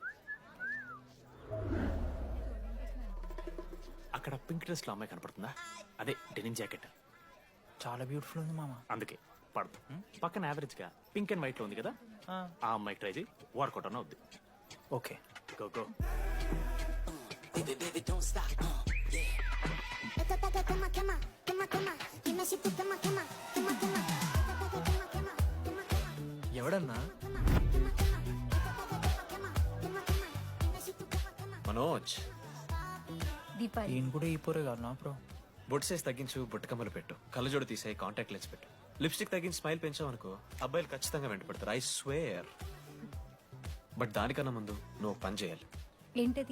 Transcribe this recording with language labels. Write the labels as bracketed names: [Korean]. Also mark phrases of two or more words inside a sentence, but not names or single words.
[Telugu] అక్కడ [English] pink dress [Telugu] లో అమ్మాయి కనపడుతుందా? [English] అదే denim jacket. [Telugu] చాలా బ్యూటిఫుల్ ఉంది మామ. అందుకే పడదు. పక్కన యావరేజ్ గా [English] pink and white [Telugu] లో ఉంది కదా, ఆ అమ్మాయి ట్రై చేయి, వర్కౌట్ అన్న అవుద్ది. ఓకే [English] go go. [Spanish] Esta ataque quema, quema, quema, quema. Dime si tú quema, quema, quema, quema. Esta ataque quema, quema, quema, quema. [Telugu] ఎవడన్నా? [Spanish] Quema, quema, quema. Esta ataque quema, quema, quema, quema. Dime si tú quema, quema. [Telugu] మనోజ్, దీపాలి ఈయన కూడా ఈ పోరే కాదు నా బ్రో. బొట్టు సైజ్ తగ్గించు, బుట్టకమ్మలు పెట్టు, కళ్ళజోడు తీసాయి, [English] contact lens [Telugu] పెట్టు, లిప్స్టిక్ తగ్గించి స్మైల్ పెంచావు అనుకో, అబ్బాయిలు ఖచ్చితంగా వెంట పెడతారు. [English] I swear. But [Telugu] దానికన్నా ముందు నువ్వు ఒక పని చేయాలి. ఏంటది?